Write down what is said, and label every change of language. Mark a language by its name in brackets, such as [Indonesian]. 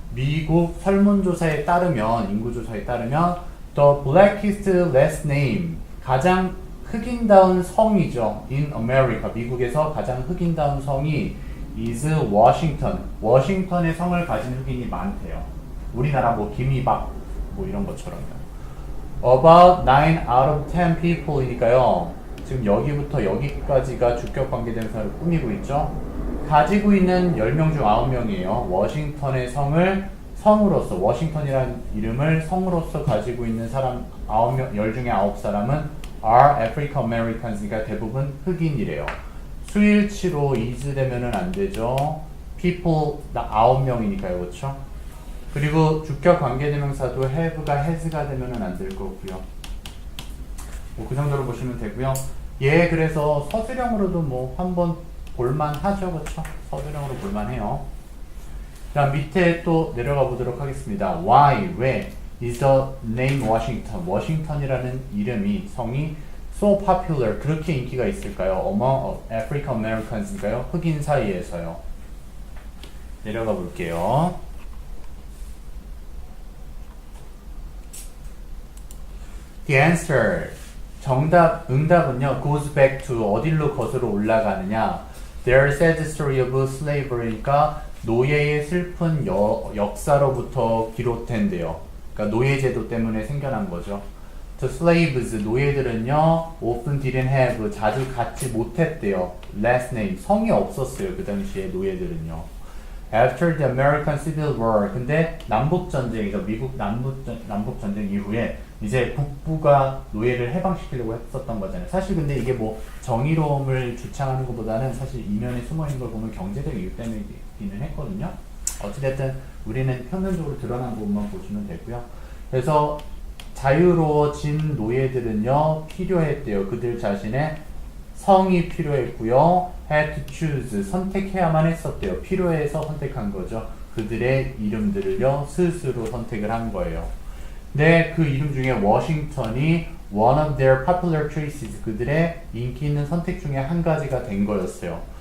[Korean] 미국 설문조사에 따르면, 인구조사에 따르면 [English] the blackest last name, [Korean] 가장 흑인다운 성이죠. [English] In America, [Korean] 미국에서 가장 흑인다운 성이 is Washington. 워싱턴의 성을 가진 흑인이 많대요. 우리나라 뭐 김이박 뭐 이런 것처럼요. [English] About 9 out of 10 people이니까요. [Korean] 지금 여기부터 여기까지가 주격 관계대명사를 꾸미고 있죠. 가지고 있는 10명 중 9명이에요. 워싱턴의 성을 성으로서, 워싱턴이라는 이름을 성으로서 가지고 있는 사람 9명, 10 중에 9사람은 [English] are African Americans [Korean] 니까 대부분 흑인이래요. 수일치로 is 되면은 안 되죠. people 9명이니까요. 그렇죠? 그리고 주격 관계대명사도 have가 has가 되면은 안 될 거고요. 뭐 그 정도로 보시면 되고요. 예, 그래서 서술형으로도 뭐 한번 볼만하죠. 그렇죠? 서술형으로 볼만해요. 자, 밑에 또 내려가 보도록 하겠습니다. [English] Why, 왜 is the name Washington, [Korean] 워싱턴이라는 이름이, 성이 [English] so popular, [Korean] 그렇게 인기가 있을까요? [English] Among African Americans니까요. [Korean] 흑인 사이에서요. 내려가 볼게요. [English] The answer, 응답은요, goes back to [Korean] 어디로 거슬러 올라가느냐. [English] Their sad story of slavery니까 [Korean] 노예의 슬픈 역사로부터 비롯된대요. 그러니까 노예제도 때문에 생겨난 거죠. [English] The slaves, [Korean] 노예들은요, [English] often didn't have, [Korean] 자주 갖지 못했대요. last name, 성이 없었어요. 그 당시에 노예들은요. [English] After the American Civil War. [Korean] 근데 남북전쟁이죠. 미국 남북전쟁 이후에 이제 북부가 노예를 해방시키려고 했었던 거잖아요. 사실 근데 이게 뭐 정의로움을 주창하는 것보다는 사실 이면에 숨어있는 걸 보면 경제적 이유 때문이기는 했거든요. 어찌됐든 우리는 표면적으로 드러난 부분만 보시면 되고요. 그래서 자유로워진 노예들은요 필요했대요. 그들 자신의 성이 필요했고요. [English] had to choose 선택해야만 했었대요. [Korean] 필요해서 선택한 거죠. 그들의 이름들을요 스스로 선택을 한 거예요. 근데 그 이름 중에 워싱턴이 [English] one of their popular choices [Korean] 그들의 인기 있는 선택 중에 한 가지가 된 거였어요.